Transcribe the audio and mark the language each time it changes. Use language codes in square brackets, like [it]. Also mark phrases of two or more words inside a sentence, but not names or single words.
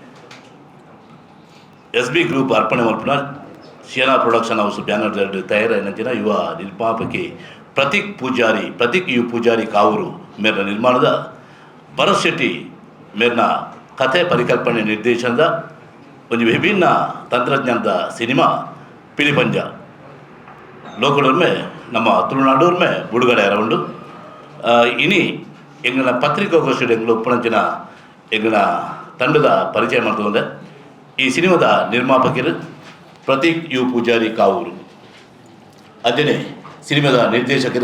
[tcy] SB ಗ್ರೂಪ್ ಅರ್ಪಣೆ ಮಲ್ಪನ ಸಿಯಾನಾ ಪ್ರೊಡಕ್ಷನ್ ಹೌಸ್ ಬ್ಯಾನರ್ದಡ್ಡು ತಯಾರಾಯಿನಂಚಿನ ಯುವ ನಿರ್ಮಾಪಕಿ ಪ್ರತೀಕ್ ಯು ಪೂಜಾರಿ ಕಾವೂರು ಮೇಲಿನ ನಿರ್ಮಾಣದ ಭರತ್ ಶೆಟ್ಟಿ ಮೇಲಿನ ಕಥೆ ಪರಿಕಲ್ಪನೆ ನಿರ್ದೇಶನದ ಒಂದು ವಿಭಿನ್ನ ತಂತ್ರಜ್ಞಾನದ ಸಿನಿಮಾ ಪಿಲಿಪಂಜ ಲೋಕಲೊರ್ಮೆ ನಮ್ಮ ತುಳುನಾಡೂರ್ಮೆ ಬಿಡುಗಡೆ ಅರೌಂಡು ಇನಿ ಎಂಗನ ಪತ್ರಿಕಾಗೋಷ್ಠಿ ಎಂಗ್ಲ ಉಪ್ಪಣಂಚಿನ ಎಂಗನ ತಂಡದ ಪರಿಚಯ ಮಾಡ್ತದೆ. [kn] ಈ ಸಿನಿಮಾದ ನಿರ್ಮಾಪಕರು ಪ್ರತೀಕ್ ಯು ಪೂಜಾರಿ ಕಾವೂರು, ಅಂಜನೆ ಸಿನಿಮಾದ ನಿರ್ದೇಶಕರು